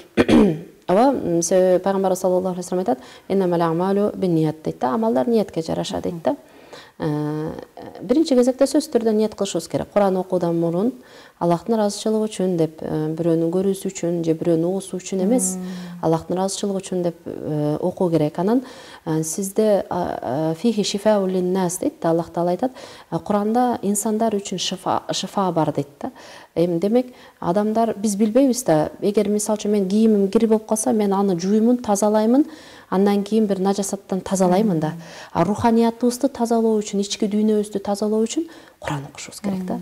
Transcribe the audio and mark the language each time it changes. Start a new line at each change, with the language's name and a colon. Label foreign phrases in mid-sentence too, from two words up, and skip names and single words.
Kyrgyz: Ооба, себеби пайгамбар
Arabic: صلى الله عليه وسلم
Kyrgyz: айтат:
Arabic: "إنما الأعمال بالنيات"
Kyrgyz: дейт да. Амалдар ниетке жараша дейт да. Биринчи кезекте сөзсүз түрдө ниет кылышыбыз керек. Куран окуудан мурун Аллахтын ыраазычылыгы үчүн деп, бирөөнү көрүүсү үчүн же бирөөнү угуусу үчүн эмес, Аллахтын ыраазычылыгы үчүн деп окуу керек. Анан сизде
Arabic: فيه شفاء للناس
Kyrgyz: дейт да, Аллах Таала айтат. Куранда инсандар үчүн шифа бар дейт да. Демек, адамдар биз билбейбиз да. Эгер мисалы үчүн мен кийимим кир болуп калса, мен аны жуймун, тазалаймын. Андан кийин бир нажасаттан тазалаймын да. Руханиятыбызды тазалоо үчүн, ички дүйнөбүздү тазалоо үчүн Куран окушубуз керек да.